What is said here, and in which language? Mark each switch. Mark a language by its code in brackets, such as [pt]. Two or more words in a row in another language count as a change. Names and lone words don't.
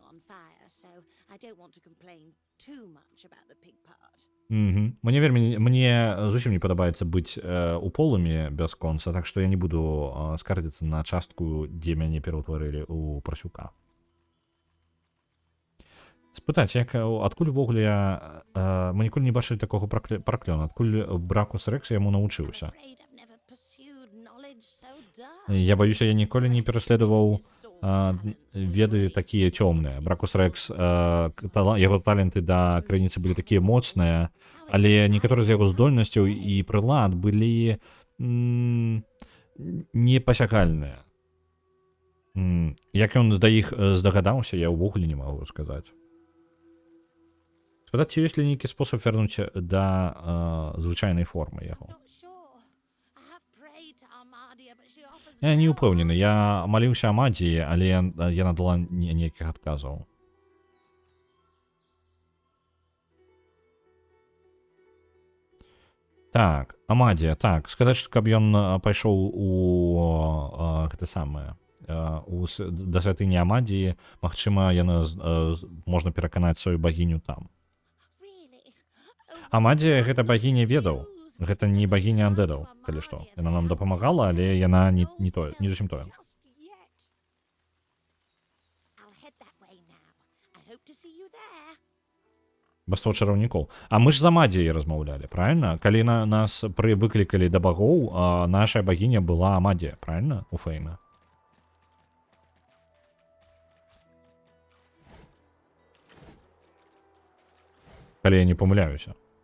[be] Мне зусім не падабаецца быць у полымі бясконца, так што я не буду скардзіцца на частку, дзе мяне пераўтварылі ў парсюка. Спытаць, як адкуль увогуле мы ніколі не бачылі такога праклёна, адкуль Бракус Рекс яму навучыўся. [en] Afraid I've never pursued knowledge so dark. [be] Я баюся, я ніколі не пераследаваў веды такія цёмныя. Бракус Рекс, яго таленты да крыніцы былі такія моцныя, але некаторыя з яго здольнасцяў і прылад былі непасягальныя. Як ён да іх здагадаўся, я ўвогуле не магу сказаць. Спытаць, ці ёсць ли нейкі спосаб вярнуць да звычайнай формы яго? [en] Not sure. I have prayed to Armadia, but she offers [be] Я не [en] no [be] ўпэўнены, я маліўся Амадзіі, але яна дала нейкіх адказаў. Так, Амадія, так, сказаць, што каб ён пайшоў у гэта самае, да святыні Амадіі, магчыма, яна можна пераканаць сваю багіню там. [en] really. [be] Амадія гэта багіня ведаў, гэта не багіня андэдаў, калі што. Яна нам дапамагала, але яна не тое, не зусім тое. [en] Just yet. I'll head that way now. I hope to see you there. [be] Басто чараўнікоў. А мы ж з Амадіяй размаўлялі, правильно? Калі нас выклікалі да багоў, наша багіня была Амадія, правильно? У Фейна. Калі я не памыляюся.